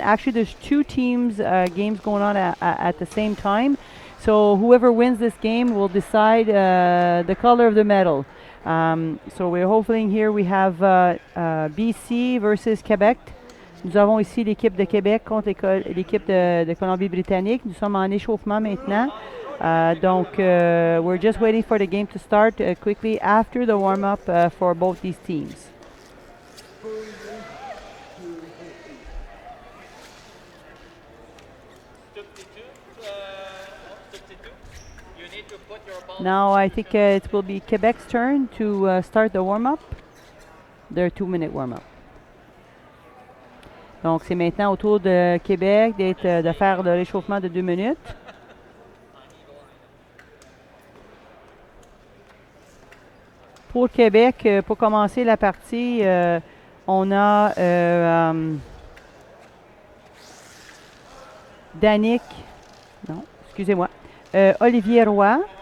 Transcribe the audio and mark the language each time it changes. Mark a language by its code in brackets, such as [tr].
[en] Actually, there's two teams games going on at the same time. So whoever wins this game will decide the color of the medal. So we're hoping here we have BC versus Québec. [fr] Nous avons ici l'équipe de Québec contre l'équipe de Colombie-Britannique. Nous sommes en échauffement maintenant. [en] Donc, we're just waiting for the game to start quickly after the warm-up for both these teams. Now, I think it will be Quebec's turn to start the warm-up, their 2-minute warm-up. [fr] Donc, c'est maintenant au tour de Québec de faire le réchauffement de 2 minutes. Pour Québec, pour commencer la partie, on a Danick, non, excusez-moi, Olivier Roy.